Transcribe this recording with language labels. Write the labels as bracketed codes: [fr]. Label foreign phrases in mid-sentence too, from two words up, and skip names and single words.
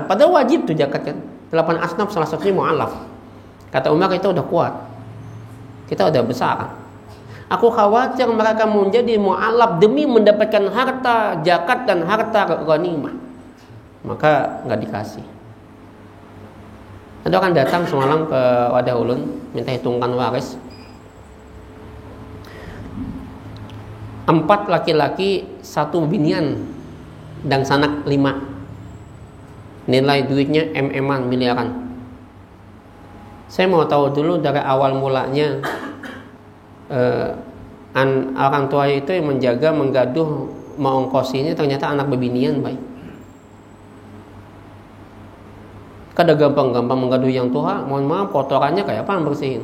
[id] Padahal wajib tuh zakat kan. 8 asnaf salah satunya mu'alaf. Kata Umar, kita udah kuat, kita udah besar. Aku khawatir mereka menjadi mu'alaf demi mendapatkan harta zakat dan harta ghanimah, maka nggak dikasih. Ada orang datang semalam ke Wadah Ulun minta hitungkan waris. 4 laki-laki, 1 binian, dan sanak 5. Nilai duitnya MM-an, miliaran. Saya mau tahu dulu dari awal mulanya orang tua itu yang menjaga, menggaduh, mengongkosinya ternyata anak bebinian baik. Kada gampang-gampang menggaduh yang tua, mohon maaf kotorannya kayak apa bersihin.